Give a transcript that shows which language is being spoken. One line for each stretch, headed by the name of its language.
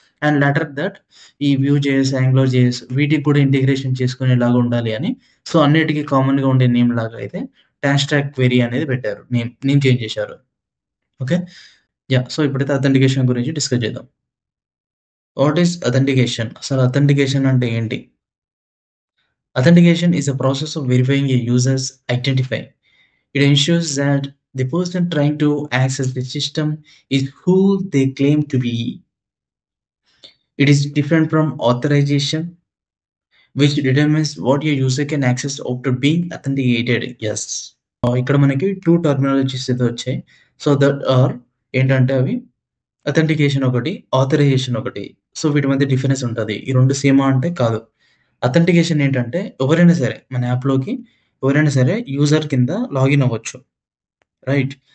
Telugu: And later that ఈ view JS, angular JS వీటికి కూడా ఇంటిగ్రేషన్ చేసుకునేలాగా ఉండాలి అని సో, అన్నిటికి కామన్‌గా ఉండే నేమ్ లాగా అయితే టాస్క్ క్వెరీ అనేది పెట్టారు. నేమ్ చేంజ్ చేశారు. ఓకే. యాహ్! సో, ఇప్పుడైతే అథెంటికేషన్ గురించి డిస్కస్ చేద్దాం.
English: What is authentication?
Telugu: అసలు అథెంటికేషన్ అంటే ఏంటి?
English: Authentication is a process of verifying a user's identity. It ensures that the person trying to access the system is who they claim to be. It is different from authorization, which determines what your user can access after being authenticated. Yes.
Telugu: ఇక్కడ మనకి 2 terminologies అయితే వచ్చాయి. So, that are ఏంటంటే అవి authentication ఒకటి, authorisation ఒకటి. So, వీటి మధ్య డిఫరెన్స్ ఉంటది. ఈ 2 సేమా అంటే కాదు. అథెంటికేషన్ ఏంటంటే ఎవరైనా సరే మన యాప్‌లోకి ఎవరైనా సరే యూజర్ కింద లాగిన్ అవ్వచ్చు. రైట్.